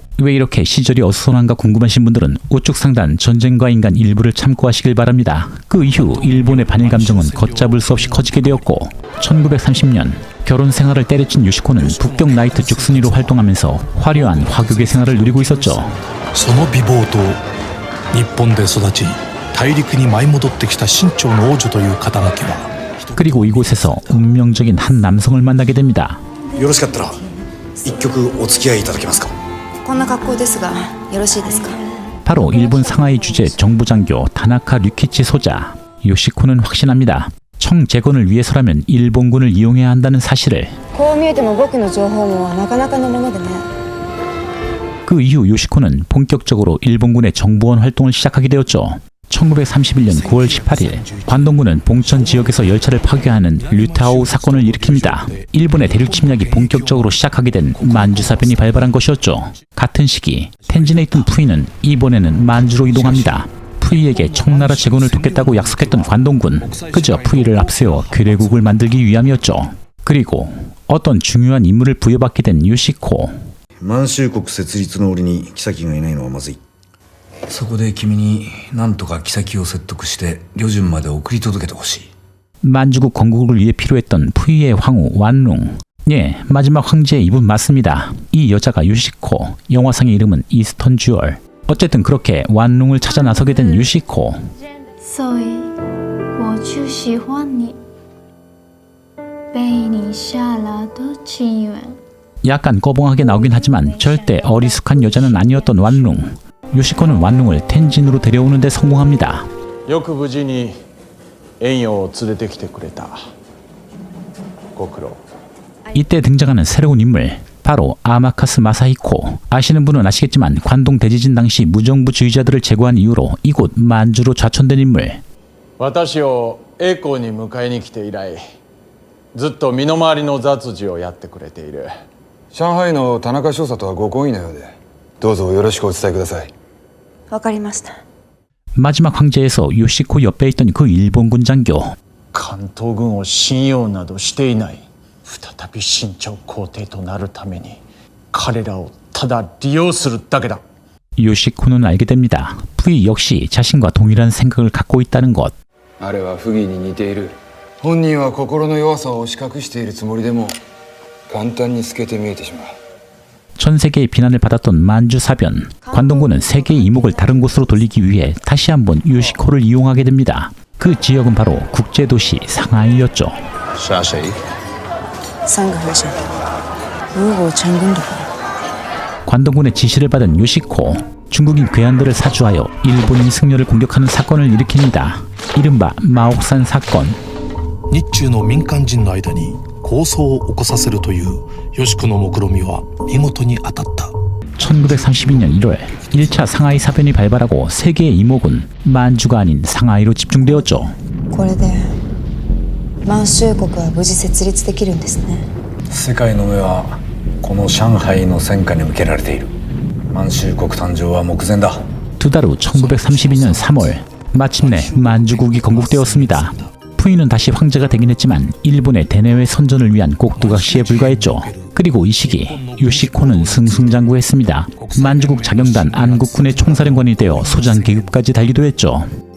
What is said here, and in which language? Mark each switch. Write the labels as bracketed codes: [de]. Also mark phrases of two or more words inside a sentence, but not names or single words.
[ko] 왜 이렇게 시절이 어수선한가 궁금하신 분들은 우측 상단 전쟁과 인간 일부를 참고하시길 바랍니다. 그 이후 일본의 반일 감정은 걷잡을 수 없이 커지게 되었고 1930년 결혼 생활을 때려친 요시코는 북경 나이트 죽순이로 활동하면서 화려한 화교계 생활을 누리고 있었죠. [ja] その美貌と日本で育ち大陸に舞い戻ってきた清朝の王女という肩書きは [ko] 그리고 이곳에서 운명적인 한 남성을 만나게 됩니다. [ja] よろしかったら一曲お付き合いいただけますか。こんな格好ですがよろしいですか。 [ko] 바로 일본 상하이 주재 정부장교 다나카 류키치 소자. 요시코는 확신합니다. 청재건을 위해서라면 일본군을 이용해야 한다는 사실을. [ja] こう見えても僕の情報網はなかなかのものでね。 [ko] 그 이후 요시코는 본격적으로 일본군의 정보원 활동을 시작하게 되었죠. 1931년 9월 18일 관동군은 봉천 지역에서 열차를 파괴하는 류타오 사건을 일으킵니다. 일본의 대륙 침략이 본격적으로 시작하게 된 만주사변이 발발한 것이었죠. 같은 시기 텐진에 있던 푸이는 이번에는 만주로 이동합니다. 푸이에게 청나라 재건을 돕겠다고 약속했던 관동군, 그저 푸이를 앞세워 괴뢰국을 만들기 위함이었죠. 그리고 어떤 중요한 임무를 부여받게 된 요시코. [ja] 満州国設立の折に妃がいないのはまずい。そこで君に何とか妃を説得して旅順まで送り届けてほしい。 [ko] 만주국 건국을 위해 필요했던 푸이의 황후 완룽. 예, 마지막 황제의 이분 맞습니다. 이 여자가 요시코, 영화상의 이름은 이스턴 듀얼. 어쨌든 그렇게 완룽을 찾아 나서게 된 요시코. [zh] 所以我就喜欢你被你下了的情缘 [ko] 약간 꺼벙하게 나오긴 하지만 절대 어리숙한 여자는 아니었던 완룽. 요시코는 완룽을 텐진으로 데려오는 데 성공합니다. [ja] よく無事に遠洋を連れてきてくれた。ご苦労。 [ko] 이때 등장하는 새로운 인물, 바로 아마카스 마사히코. 아시는 분은 아시겠지만 관동 대지진 당시 무정부주의자들을 제거한 이유로 이곳 만주로 좌천된 인물. [ja] 私を栄光に迎えに来て以来ずっと身の回りの雑事をやってくれている。上海の田中少佐とはご懇意のようで、どうぞよろしくお伝えください。わかりました。 [ko] 마지막 황제에서 요시코 옆에 있던 그 일본군 장교. [ja] 関東軍を信用などしていない。再び清朝皇帝となるために彼らをただ利用するだけだ。 [ko] 요시코는 알게 됩니다. 푸이 역시 자신과 동일한 생각을 갖고 있다는 것. [ja] あれは不義に似ている。本人は心の弱さを押し隠しているつもりでも簡単に透けて見えてしまう。 [ko] 전 세계의 비난을 받았던 만주사변. 관동군은 세계의 이목을 다른 곳으로 돌리기 위해 다시 한번 요시코를 이용하게 됩니다. 그 지역은 바로 국제도시 상하이였죠. [zh] 杀谁？ 3个和尚如果成功的话 [ko] 관동군의 지시를 받은 요시코. 중국인 괴한들을 사주하여 일본인 승려를 공격하는 사건을 일으킵니다. 이른바 마옥산 사건. [ja] 日中の民間人の間に抗争を起こさせるというヨシコの目論見は見事に当たった。 [ko] 1932년 1월 1차 상하이 사변이 발발하고 세계의 이목은 만주가 아닌 상하이로 집중되었죠. [ja] これで満州国は無事設立できるんですね。世界の目はこの上海の戦火に向けられている。満州国誕生は目前だ。 [ko] 두 달 후 1932년 3월 마침내 만주국이 건국되었습니다. 푸이는 다시 황제가 되긴 했지만 일본의 대내외 선전을 위한 꼭두각시에 불과했죠. 그리고 이 시기 요시코는 승승장구했습니다. 만주국 자경단 안국군의 총사령관이 되어 소장 계급까지 달기도 했죠.